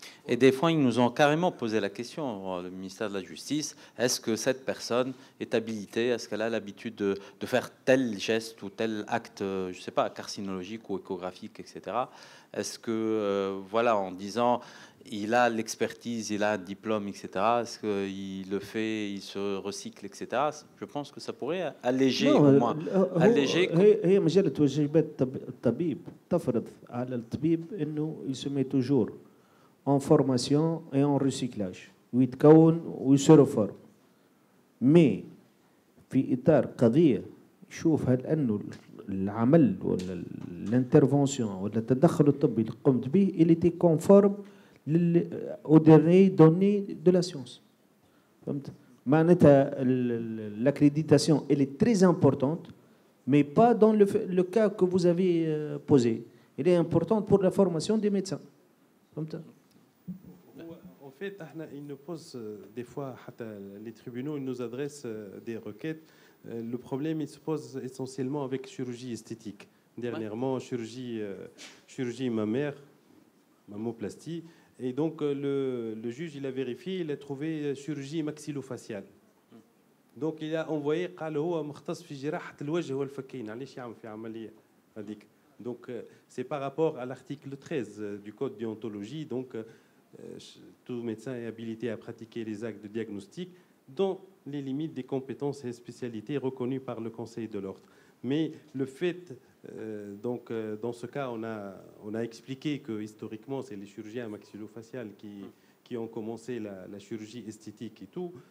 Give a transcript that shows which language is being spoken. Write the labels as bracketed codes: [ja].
[fr] Et des fois, ils nous ont carrément posé la question, le ministère de la Justice, est-ce que cette personne est habilitée, est-ce qu'elle a l'habitude de faire tel geste ou tel acte, je ne sais pas, carcinologique ou échographique, etc. Est-ce que, voilà, en disant, il a l'expertise, il a un diplôme, etc., est-ce qu'il le fait, il se recycle, etc. Je pense que ça pourrait alléger, au moins. Alléger. [ar] هي مجرد واجبات الطبيب تفرض على الطبيب إنه يسمي [fr] toujours en formation et en recyclage [ar] ويتكون ويسرفر. مي في إطار قضية يشوف هل أنه العمل ولا الانترفونسيون ولا التدخل الطبي اللي قمت به [fr] il était conforme aux derniers données de la science. [ar] فهمت؟ معناتها [fr] l'accréditation elle est très importante, mais pas dans le cas que vous avez posé. Elle est importante pour la formation des médecins. [ar] فهمت؟ [fr] En fait, ils nous posent des fois, les tribunaux, ils nous adressent des requêtes. Le problème, il se pose essentiellement avec chirurgie esthétique. Dernièrement, chirurgie mammaire, mammoplastie, Et donc, le juge, il a vérifié, il a trouvé chirurgie maxillofaciale. Donc, il a envoyé, [ar] قال هو مختص في جراحة الوجه والفكين. علاش يعمل في عملية هذيك. [fr] Donc, c'est par rapport à l'article 13 du Code de déontologie. Donc, tout médecin est habilité à pratiquer les actes de diagnostic dans les limites des compétences et spécialités reconnues par le Conseil de l'ordre. Mais le fait, dans ce cas, on a expliqué que historiquement, c'est les chirurgiens maxillofaciales qui ont commencé la chirurgie esthétique et tout.